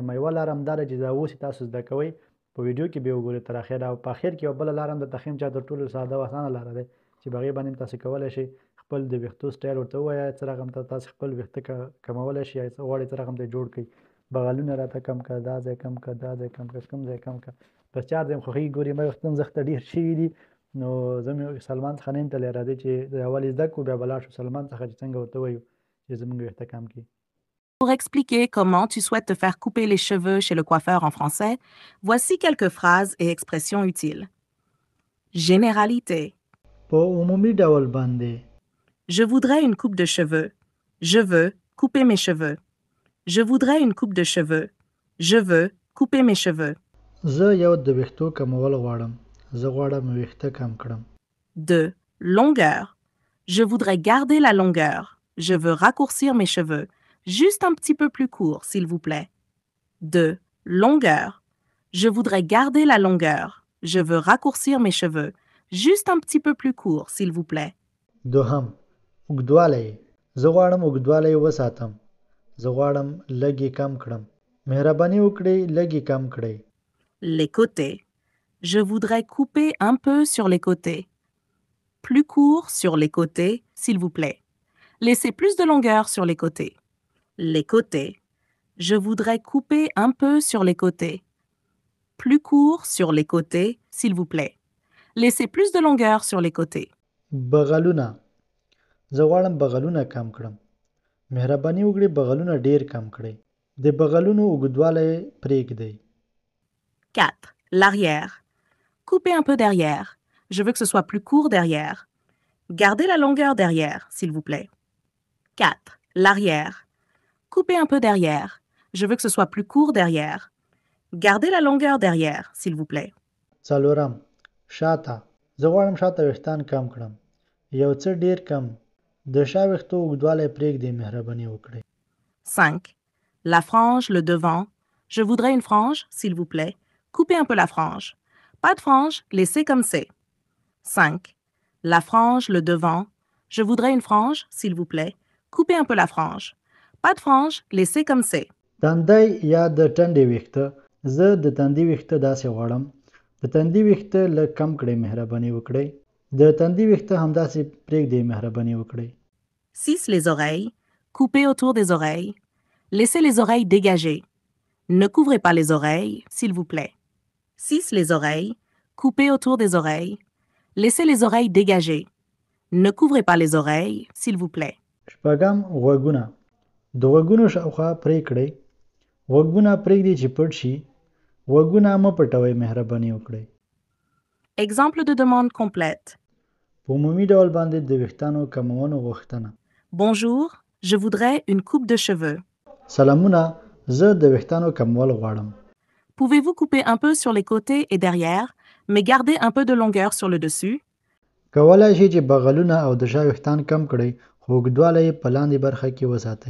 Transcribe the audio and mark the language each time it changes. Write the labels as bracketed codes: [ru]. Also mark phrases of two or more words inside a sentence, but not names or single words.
[ps] یوه لاره همدا ده چې دا اوس یې تاسو زده کوئ، په ویډیو کې به یې وګورئ تر اخره، او په اخر کې یوه بله لاره هم درته ښیم چې تر ټولو ساده او اسانه لاره دی چې په هغې باندې هم تاسو کولی شئ خپل د ویښتو سټایل ورته ووایاست، څه رقم ته تاسو خپل ویښته کمولی شئ، یا څه غواړئ څه رقم ته یې جوړ کړئ. بغلونه راته کم کړه، دا ځای کم کړه، دا ځای کم کړه، کوم ځای کم کړه. بس 4 ځای مې خوښېږي. ګورې ما ویښته مځخته ډېر شوي دي، نو زه مې سلمان څخه نه یم تللی. راځئ چې اول یې زده کړو، بیا به لاړ شو سلمان څخه چې څنګه ورته ووایو چې زموږ ویښته کم کړي. [fr] Pour expliquer comment tu souhaites te faire couper les cheveux chez le coiffeur en français, voici quelques phrases et expressions utiles. Généralité. [ps] په عمومي ډول باندې [fr] Je voudrais une coupe de cheveux. Je veux couper mes cheveux. Je voudrais une coupe de cheveux. Je veux couper mes cheveux. [ps] زه یو د ویښتو کمول غواړم. زه غواړم ویښته کم کړم. [fr] 2. Longueur. Je voudrais garder la longueur. Je veux raccourcir mes cheveux. Juste un petit peu plus court, s'il vous plaît. 2. Longueur. Je voudrais garder la longueur. Je veux raccourcir mes cheveux. Juste un petit peu plus court, s'il vous plaît. [ps] دوهم اوږدوالی. زه غواړم اوږدوالی وساتم. زه غواړم لږ یې کم کړم. مهرباني وکړئ لږ یې کم کړئ. [fr] Les côtés. Je voudrais couper un peu sur les côtés. Plus court sur les côtés, s'il vous plaît. Laissez plus de longueur sur les côtés. Les côtés. Je voudrais couper un peu sur les côtés. Plus court sur les côtés, s'il vous plaît. Laissez plus de longueur sur les côtés. [ps] بغلونه. زه غواړم بغلونه کم کړم. مهرباني وکړئ بغلونه ډیر کم کړئ. د بغلونو اوږدوالی پرېږدئ. [fr] 4. L'arrière. Coupez un peu derrière. Je veux que ce soit plus court derrière. Gardez la longueur derrière, s'il vous plaît. 4. L'arrière. Coupez un peu derrière. Je veux que ce soit plus court derrière. Gardez la longueur derrière, s'il vous plaît. [ps] څلورم شاته. زه غواړم شاته ویښتان کم کړم. یو څه ډیر کم. د شا ویښتو اوږدوالی پرېږدئ مهرباني وکړئ. [fr] 5. La frange, le devant. Je voudrais une frange, s'il vous plaît. Coupez un peu la frange. Pas de frange, laissez comme c'est. 5. La frange, le devant. Je voudrais une frange, s'il vous plaît. Coupez un peu la frange. Pas de frange, laissez comme c'est. [ps] تندی یا د ټنډې ویښته. زه د تندي ویښته داسې غواړم. د تندي ویښته لږ کم کړئ مهرباني وکړئ. د تندي ویښته همداسې پرېږدئ مهرباني وکړئ. [fr] 6. Les oreilles. Coupez autour des oreilles. Laissez les oreilles dégagées. Ne couvrez pas les oreilles, s'il vous plaît. 6. Les oreilles. Coupez autour des oreilles. Laissez les oreilles dégagées. Ne couvrez pas les oreilles, s'il vous plaît. [ps] شپږم غوږونه. د غوږونو شاوخوا پرې کړئ. غوږونه پرېږدئ چې پټ شي. غوږونه مه پټوئ مهرباني وکړئ. [fr] Exemple de demande complète. [ps] په عمومي ډول باندې د ویښتانو کمولو غوښتنه. [fr] Bonjour, je voudrais une coupe de cheveux. [ps] سلامونه، زه د ویښتانو کمول غواړم. [fr] Pouvez-vous couper un peu sur les côtés et derrière, mais garder un peu de longueur sur le dessus? [ps] کولای شئ چې بغلونه او د شا ویښتان کم کړئ، خو اوږدوالی یې په لاندې برخه کې وساتئ.